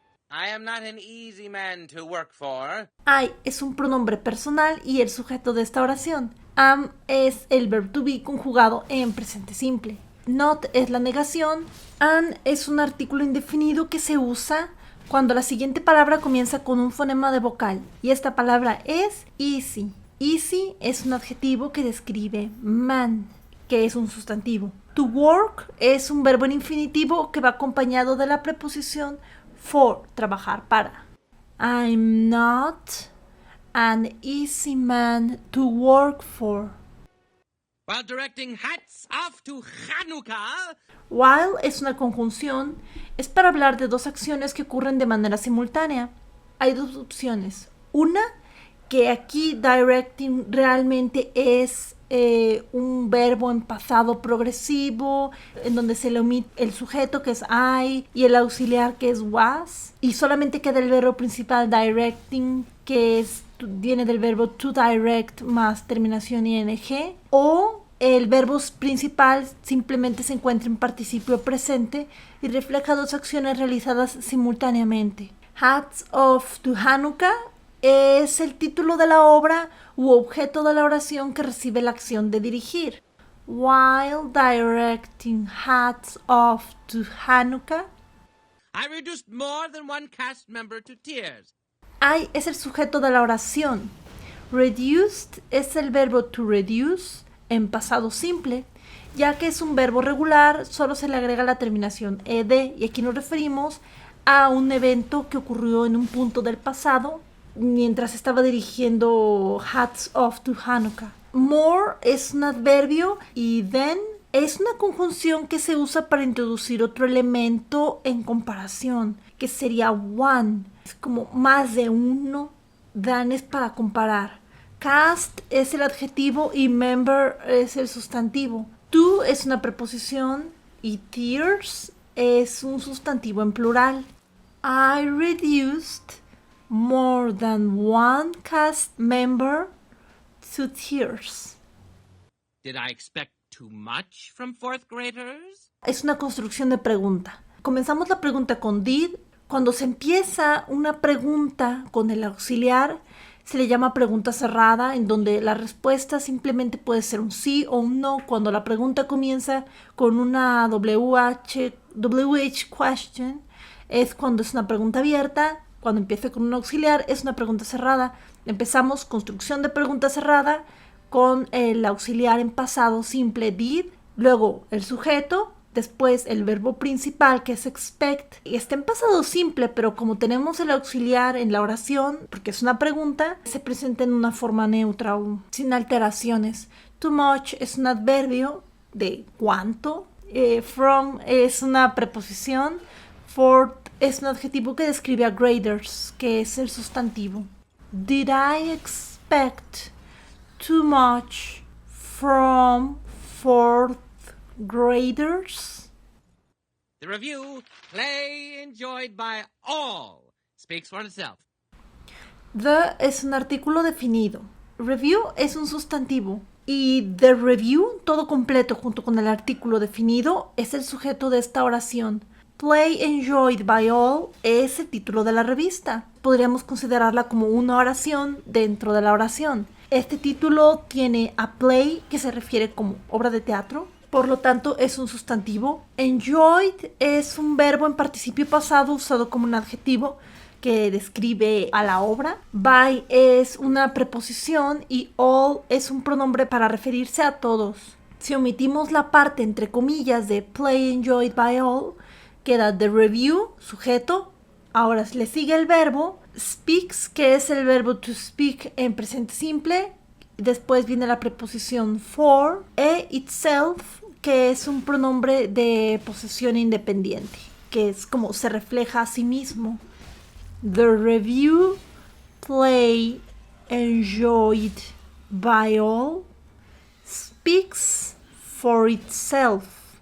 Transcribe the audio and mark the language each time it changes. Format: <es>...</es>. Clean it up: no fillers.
<en>I am not an easy man to work for.</en> <es>I es un pronombre personal y el sujeto de esta oración. Am es el verbo to be conjugado en presente simple. Not es la negación. An es un artículo indefinido que se usa cuando la siguiente palabra comienza con un fonema de vocal. Y esta palabra es easy. Easy es un adjetivo que describe man, que es un sustantivo. To work es un verbo en infinitivo que va acompañado de la preposición for, trabajar para.</es> <en>I'm not an easy man to work for. While directing hats off to Hanukkah.</en> <es>While es una conjunción, es para hablar de 2 acciones que ocurren de manera simultánea. Hay 2 opciones. Una, que aquí directing realmente es un verbo en pasado progresivo, en donde se le omite el sujeto que es I y el auxiliar que es was, y solamente queda el verbo principal directing que es viene del verbo to direct más terminación ing, o el verbo principal simplemente se encuentra en participio presente y refleja dos acciones realizadas simultáneamente. Hats off to Hanukkah es el título de la obra u objeto de la oración que recibe la acción de dirigir.</es> <en>While directing hats off to Hanukkah, I reduced more than one cast member to tears.</en> <es>I es el sujeto de la oración. Reduced es el verbo to reduce en pasado simple. Ya que es un verbo regular, solo se le agrega la terminación ed, y aquí nos referimos a un evento que ocurrió en un punto del pasado mientras estaba dirigiendo hats off to Hanukkah. More es un adverbio y then es una conjunción que se usa para introducir otro elemento en comparación, que sería one. Es como más de uno. Than es para comparar. Cast es el adjetivo y member es el sustantivo. To es una preposición y tears es un sustantivo en plural.</es> <en>I reduced more than one cast member to tears. Did I expect too much from fourth graders?</en> <es>Es una construcción de pregunta. Comenzamos la pregunta con did. Cuando se empieza una pregunta con el auxiliar, se le llama pregunta cerrada, en donde la respuesta simplemente puede ser un sí o un no. Cuando la pregunta comienza con una WH question, es cuando es una pregunta abierta. Cuando empieza con un auxiliar, es una pregunta cerrada. Empezamos construcción de pregunta cerrada con el auxiliar en pasado simple did, luego el sujeto, después el verbo principal que es expect. Está en pasado simple, pero como tenemos el auxiliar en la oración, porque es una pregunta, se presenta en una forma neutra o sin alteraciones. Too much es un adverbio de cuánto. From es una preposición. For es un adjetivo que describe a graders, que es el sustantivo.</es> <en>Did I expect too much from fourth graders? The review, play enjoyed by all, speaks for itself.</en> <es>The es un artículo definido. Review es un sustantivo. Y the review, todo completo junto con el artículo definido, es el sujeto de esta oración. Play enjoyed by all es el título de la revista. Podríamos considerarla como una oración dentro de la oración. Este título tiene a play, que se refiere como obra de teatro. Por lo tanto, es un sustantivo. Enjoyed es un verbo en participio pasado usado como un adjetivo que describe a la obra. By es una preposición y all es un pronombre para referirse a todos. Si omitimos la parte entre comillas de play enjoyed by all, queda the review, sujeto. Ahora le sigue el verbo speaks, que es el verbo to speak en presente simple. Después viene la preposición for, itself, que es un pronombre de posesión independiente, que es como se refleja a sí mismo.</es> <en>The review, play enjoyed by all, speaks for itself.</en>